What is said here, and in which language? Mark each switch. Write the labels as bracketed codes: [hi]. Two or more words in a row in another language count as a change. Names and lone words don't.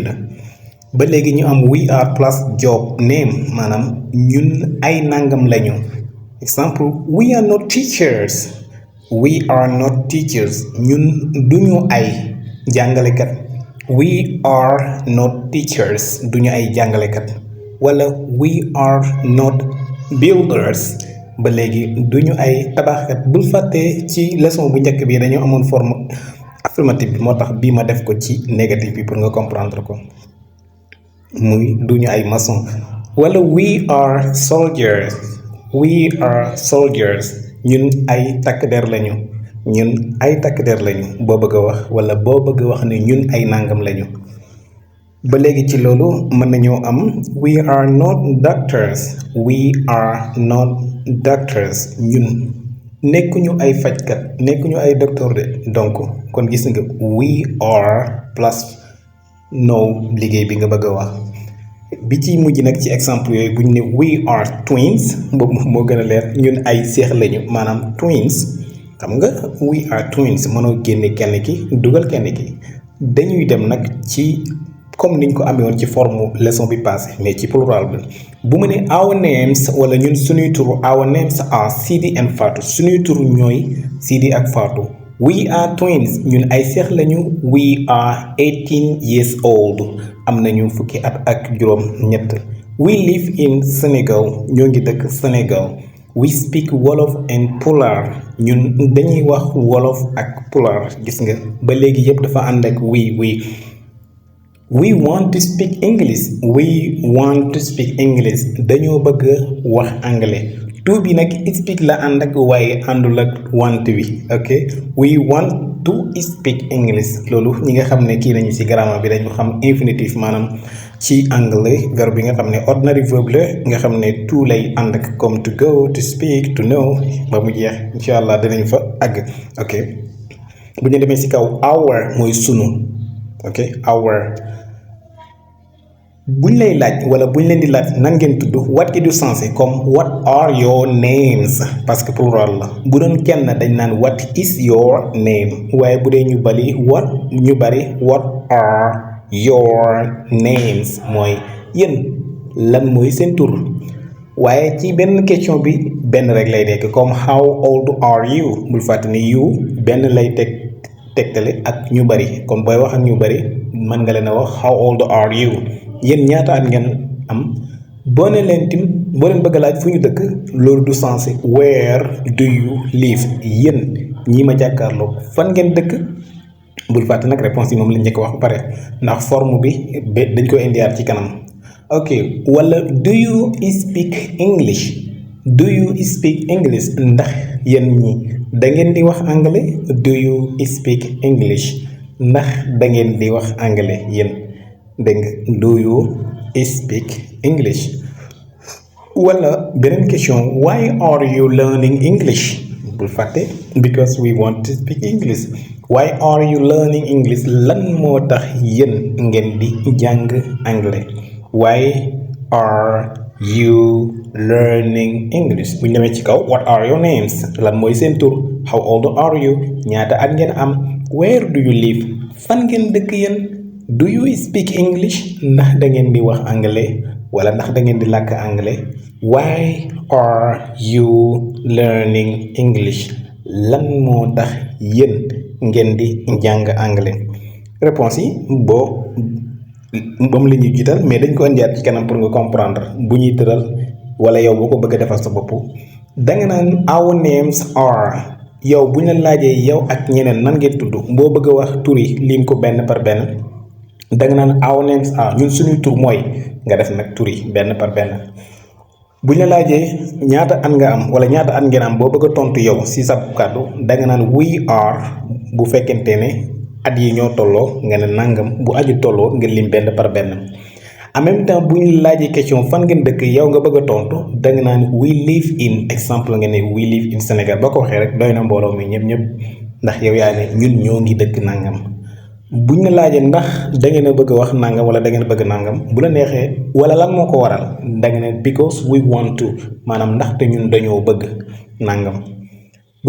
[wo] ba léegi ñu am [en] we are plus job name [wo] maanaam ñun ay nangam lañu. Exemple, [en] we are not teachers. We are not teachers. [wo] ñun duñu ay jàngalekat. [en] We are not teachers. [wo] duñu ay jàngalekat. [en] wala we are not builders. [wo] ba léegi duñu ay tabaxkat. bul fàtte ci leçon bu njëkk bi dañoo amoon [fr] forme affirmative [wo] bi moo tax bii ma def ko ci négatif bi pour nga comprendre ko. muy duñu ay maçon. wala [en] we are soldiers. We are soldiers. [wo] ñun ay takk der lañu. ñun ay takk der lañu boo bëgg a wax wala boo bëgg a wax ne ñun ay nangam lañu. ba léegi ci loolu mën nañoo am [en] we are not doctors. We are not doctors. [wo] ñun nekkuñu ay fajkat nekkuñu ay docteur de donc kon gis nga [en] we are plus no [wo] liggéey bi nga bëgg a wax. bi ci mujj nag ci exemple yooyu bu ñu ne [en] we are twins [wo] boobu moo gën a leer ñun ay seex lañu maanaam twins xam nga [en] we are twins [wo] mënoo génne kenn ki dugal kenn ki. dañuy dem nag ci comme niñ ko amee woon ci forme leçon bi passé mais ci plural bi bu mu ne [en] our names [wo] wala ñun suñuy tur [en] our names are Sidi and Fatou [wo] suñuy tur ñooy Sidi ak Fatou. [en] we are twins [wo] ñun ay seex lañu. [en] we are 18 years old [wo] am nañu fukki at ak juróom ñett. [en] we live in Sénégal [wo] ñoo ngi dëkk Sénégal. [en] we speak Wolof and Pulaar [wo] ñun dañuy wax Wolof ak Pulaar gis nga ba léegi yëpp dafa ànd ak [en] we want to speak English. we want to speak English [wo] dañoo bëgg wax anglais. to bi nag speak la ànd ak waaye àndul ak want bi ok [en] we want to speak English [wo] loolu ñi nga xam ne kii nañu ci grammaire bi dañu xam infinitif maanaam ci anglais verbe bi nga xam ne ordinary verbe la nga xam ne to lay ànd ak comme [en] to go to speak to know [wo] ba mu jeex incha allah dinañ fa àgg. ok bu ñu demee ci kaw our mooy sunu ok our buñ lay laaj wala buñ leen di laaj nan ngeen tudd what gi du sensé comme [en] what are your names [fr] parce que [wo] plural la bu doon kenn dañ naan [en] what is your name [wo] waaye bu dee ñu bari [en] what are your names [wo] mooy yéen lan mooy seen tur. waaye ci benn question bi benn rek lay nekk comme [en] how old are you [wo] bul fàtte ni you benn lay tegtale ak ñu bari kon booy wax ak ñu bari mën nga leen a wax [en] how old are you. [wo] yéen ñaata at ngeen am. boo ne leen tim boo leen bëgg a laaj fu ñu dëkk loolu du sensé [en] where do you live [wo] yéen ñii ma jàkkaarloo fan ngeen dëkk. bul fàtte nag réponse yi moom lañ njëkk wax ba pare ndax forme bi dañ ko indiwaat ci kanam. [en] ok wala do you speak English. do you speak English [wo] ndax yéen ñi da ngeen di wax anglais. [en] do you speak English [wo] ndax da ngeen di wax anglais yéen. dégg nga [en] do you speak English. [wo] wala beneen [en] question why are you learning English. [wo] bul fàtte [en] because we want to speak English. why are you learning English [wo] lan moo tax yéen ngeen di jàng anglais. [en] why are you learning English. [wo] bu ñu demee ci kaw [en] what are your names [wo] lan mooy seen tur. [en] how old are you [wo] ñaata at ngeen am. [en] where do you live [wo] fan ngeen dëkk yéen. [en] do you speak English [wo] ndax da ngeen di wax anglais wala ndax da ngeen di làkk anglais. [en] why are you learning English [wo] lan moo tax yéen ngeen di jàng anglais. réponse yi moom la ñuy jiital mais dañ ko indiwaat ci kanam pour nga comprendre bu ñuy tëral wala yow boo ko bëgg a defal sa bopp danga naan [en] our names are. [wo] yow bu ñu la laajee yow ak ñeneen nan ngeen tudd boo bëgg a wax tur yi lim ko benn par benn danga naan [en] our names are [wo] ñun suñuy tur mooy nga def nag tur yi benn par benn. bu ñu la laajee ñaata at nga am wala ñaata at ngeen am boo bëgg a tontu yow si sa kàddu danga naan [en] we are [wo] bu fekkente ne at yi ñoo tolloo nga ne nangam bu aju tolloo nga lim benn par benn. [fr] en même temps [wo] bu ñu laajee question fan ngeen dëkk yow nga bëgg a tontu danga naan [en] we live in [wo] exemple nga ne [en] we live in Sénégal [wo] boo ko waxee rek doy na mbooloo mi ñëpp ndax yow yaa ne ñun ñoo ngi dëkk nangam. buñ la laajee ndax da ngeen a bëgg a wax nangam wala da ngeen a bëgg nangam bu la neexee wala lan moo ko waral da nga ne [en] because we want to [wo] maanaam ndaxte ñun dañoo bëgg nangam.